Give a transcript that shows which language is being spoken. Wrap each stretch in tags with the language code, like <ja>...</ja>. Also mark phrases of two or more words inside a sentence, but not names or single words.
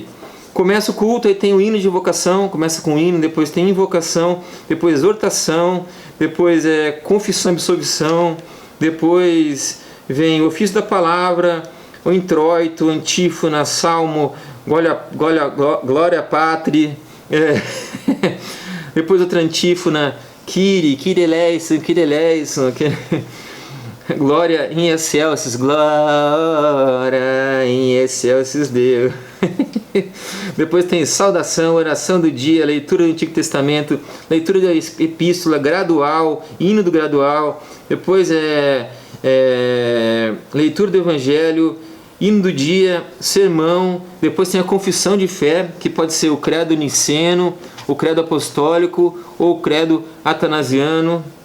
<pt>Começa o culto, aí tem o hino de invocação, começa com o hino, depois tem invocação, depois exortação, depois confissão e absolvição, depois vem o ofício da palavra, o introito, antífona, salmo,</pt> <la>glória patri,</la> <pt>depois outra antífona,</pt> <el>Kyrie eleison,</el> <la>Glória em excelsis, glória em excelsis Deus.</la> <pt>Depois tem saudação, oração do dia, leitura do Antigo Testamento, leitura da epístola gradual, hino do gradual. Depois leitura do Evangelho, hino do dia, sermão. Depois tem a confissão de fé, que pode ser o credo niceno, o credo apostólico ou o credo atanasiano.</pt>